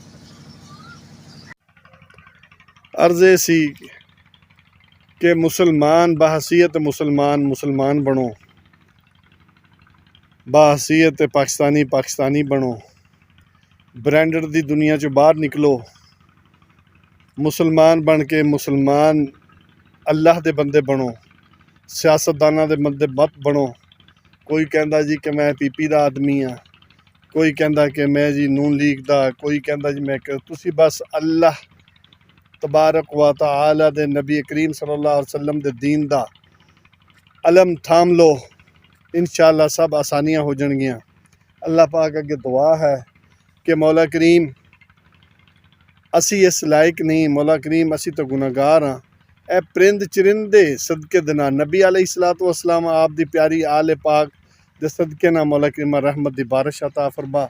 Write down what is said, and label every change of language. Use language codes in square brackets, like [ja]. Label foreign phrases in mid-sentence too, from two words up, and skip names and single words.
[pa] عرض سی کہ مسلمان بحیثیت مسلمان مسلمان بنو، بحیثیت پاکستانی پاکستانی بنو، برانڈڈ دی دنیا چوں باہر نکلو، مسلمان بن کے مسلمان اللہ دے بندے بنو، سیاستداناں دے بندے مت بنو. کوئی کہندا جی کہ میں پی پی دا آدمی ہاں، کوئی کہندا کہ میں جی نون لیگ دا، کوئی کہندا جی میں تسی بس اللہ تبارک و تعالی دے نبی کریم [ar] صلى الله عليه وسلم [pa] دے دین دا علم تھام لو، ان شاء اللہ سب آسانیاں ہو جان گیاں. اللہ پاک اگے دعا اے کہ مولا کریم اسی اس لائق نہیں، مولا کریم اسی تے گناہگار ہاں. اے پرند چرندے صدقے دنا نبی [ar] عليه الصلاة والسلام [pa] آپ دی پیاری آل پاک دے صدقے نال مولا کریم رحمت دی بارش عطا فرما.